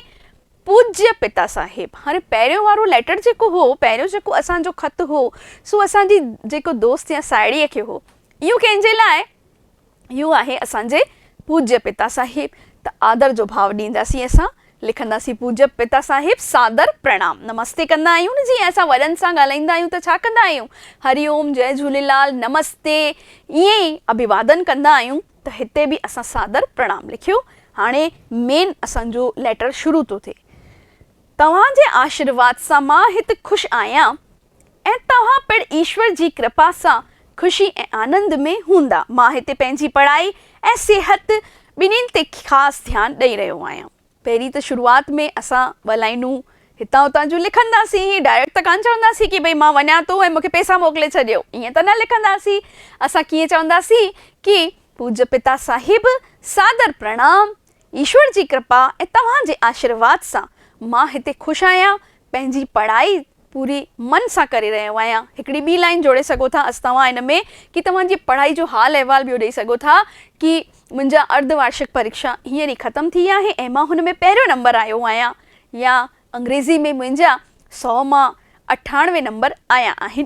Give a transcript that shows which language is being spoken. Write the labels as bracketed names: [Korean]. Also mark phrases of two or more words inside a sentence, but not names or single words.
[Sindhi] पूज्य पिता साहिब, हाणे पहिरियों वारो लेटर जेको हो, पहिरियों जेको असांजो ख़त हो, सो असांजी जेको दोस्त या साहेड़ीअ खे हो, इहो कंहिंजे लाइ, इहो आहे असांजे पूज्य पिता साहिब। त आदर जो भाव ॾींदासीं, असां लिखंदासीं पूज्य पिता साहिब सादर प्रणाम। नमस्ते कंदा आहियूं न, जीअं असां वॾनि सां ॻाल्हाईंदा आहियूं त छा कंदा आहियूं, हरिओम, जय झूलेलाल, नमस्ते, ईअं ई अभिवादन कंदा आहियूं। त हिते बि असां सादर प्रणाम लिखियो। हाणे मेन असांजो लेटर शुरू थो थिए। तव्हांजे आशीर्वाद सां मां हिते ख़ुशि आहियां ऐं तव्हां पिण ईश्वर जी कृपा सां ख़ुशी ऐं आनंद में हूंदा। मां हिते पंहिंजी पढ़ाई ऐं सिहत ॿिन्हिनि ते ख़ासि ध्यानु ॾेई रहियो आहियां। पहिरीं त शुरूआत में असां ॿ लाइनूं हितां हुतां जूं लिखंदासीं, डायरेक्ट त कान चवंदासीं कि भई मां वञा थो ऐं मूंखे पैसा मोकिले छॾियो, ईअं त न लिखंदासीं। असां कीअं चवंदासीं कि पूज्य पिता साहिब सादर प्रणाम, ईश्वर जी कृपा ऐं तव्हांजे आशीर्वाद सां मां हिते ख़ुशि आहियां, पंहिंजी पढ़ाई पूरी मन सां करे रहियो आहियां। हिकिड़ी ॿी लाइन जोड़े सघो था असां तव्हां हिन में कि तव्हांजी पढ़ाई जो हाल अहिवाल ॿियो ॾेई सघो था कि मुंहिंजा अर्धवार्षिक परीक्षा हींअर ई ख़तमु थी आहे ऐं मां हुन में पहिरियों नंबर आयो आहियां, या अंग्रेज़ी में मुंहिंजा 100 मां 98 नंबर आया आहिनि।